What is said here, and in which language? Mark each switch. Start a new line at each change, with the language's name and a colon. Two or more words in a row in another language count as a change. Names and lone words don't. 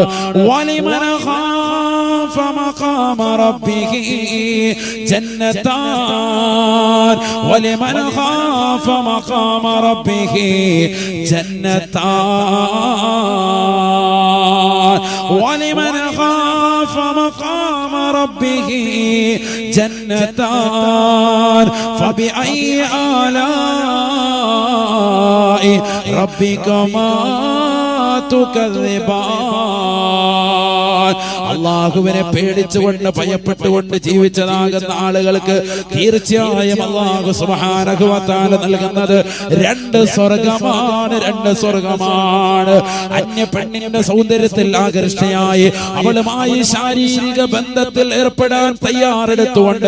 Arabic: ولمن خاف مقام ربه جنتان، ولمن خاف مقام ربه جنتان، ولمن خاف مقام ربه جنتان فبأي آلاء ربكما تكذبان.
Malayalam: അള്ളാഹുവിനെ പേടിച്ചുകൊണ്ട് ഭയപ്പെട്ടുകൊണ്ട് ജീവിച്ചതാകുന്ന ആളുകൾക്ക് തീർച്ചയായും അള്ളാഹു
Arabic: سبحانه وتعالى
Malayalam: നൽകുന്നത് രണ്ട് സ്വർഗമാണ്. അന്യ പെണ്ണിന്റെ സൗന്ദര്യത്തിൽ ആകർഷയായി അവളുമായി ശാരീരിക ബന്ധത്തിൽ ഏർപ്പെടാൻ തയ്യാറെടുത്തുകൊണ്ട്